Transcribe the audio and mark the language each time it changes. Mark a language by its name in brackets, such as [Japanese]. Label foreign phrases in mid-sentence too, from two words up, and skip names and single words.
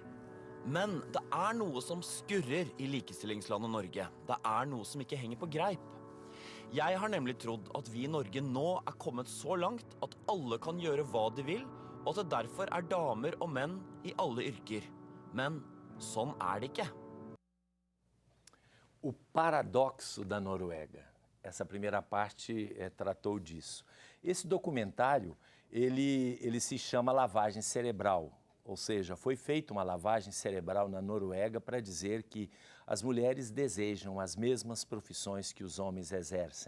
[Norwegian] Men det er noe som skurrer i likestillingslandet Norge. Det er noe som ikke henger på greip. Jeg har nemlig trodd at vi i Norge nå er kommet så langt at alle kan gjøre hva de vil, og at det derfor er damer og menn i alle yrker. Men sånn er det ikke. [Portuguese] O paradoxo da Noruega. Essa primeira parte tratou disso. Esse documentário, ele se chama Lavagem Cerebral, ou seja, foi feita uma lavagem cerebral na Noruega para dizer que as mulheres desejam as mesmas profissões que os homens exercem.